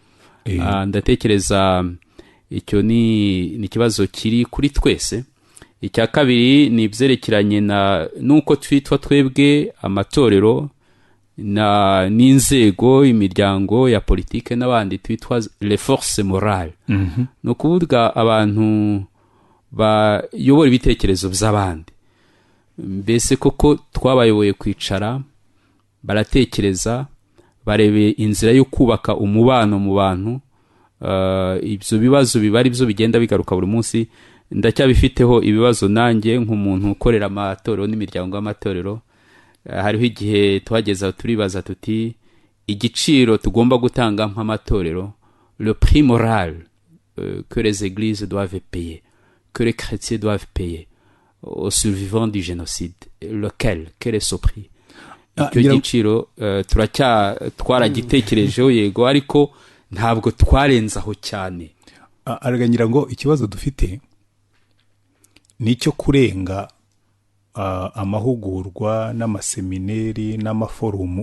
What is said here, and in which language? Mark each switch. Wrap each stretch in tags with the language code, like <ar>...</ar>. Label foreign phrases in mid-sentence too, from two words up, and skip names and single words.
<rw>Ndatekereza icyo ni ikibazo kiri kuri twese. Icya kabiri ni ibyerekeranye n'uko twitwa twebwe amatorero n'inzego, imiryango ya politike n'abandi twitwa</rw> <fr>les forces morales.</fr> <rw>No kuvuga abantu bayobora ibitekerezo by'abandi. Mbese koko twabayoboye kwicara baratekereza, barebe inzira yo kubaka umubano mu bantu. Ibyo bibazo bibari byo bigenda bigaruka buri munsi. Ndacyabifiteho ibibazo nanjye nk'umuntu ukorera amatorero n'imiryango y'amatorero. Hariho igihe twageza turibaza tuti igiciro tugomba gutanga nk'amatorero,</rw> <fr>le prix moral que les églises doivent payer, que les chrétiens doivent payer aux survivants du génocide, quel est ce prix?</fr> <rw>Icyo giciro twaragitekerejeho yego, ariko ntabwo twarenzaho cyane. Aragangira ngo ikibazo dufite nicyo kurenga amahugurwa n'amasemineri n'amaforumu.</rw>